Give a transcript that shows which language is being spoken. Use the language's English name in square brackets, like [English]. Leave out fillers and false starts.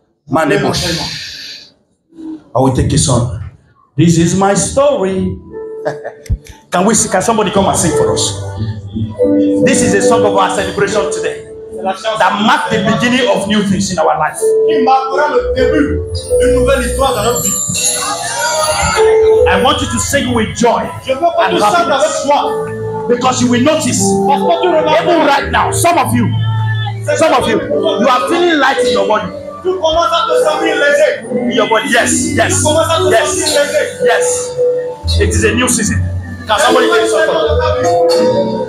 [English] Manebosh. I will take a song. This is my story. Can somebody come and sing for us? This is a song of our celebration today. that mark the beginning of new things in our life. [French] Qui marquera le début d'une nouvelle histoire dans notre vie. [English] I want you to sing with joy [French] Je veux que tu chantes avec joie. [English] because you will notice, [French] Parce que tu remarques, [English] even right now, some of you, you are feeling light in your body. [French] tu commences à te sentir léger. [English] In your body, yes, yes, [French] Tu commences à te [English] yes, [French] sentir léger. [English] yes. It is a new season. Can somebody tell you something?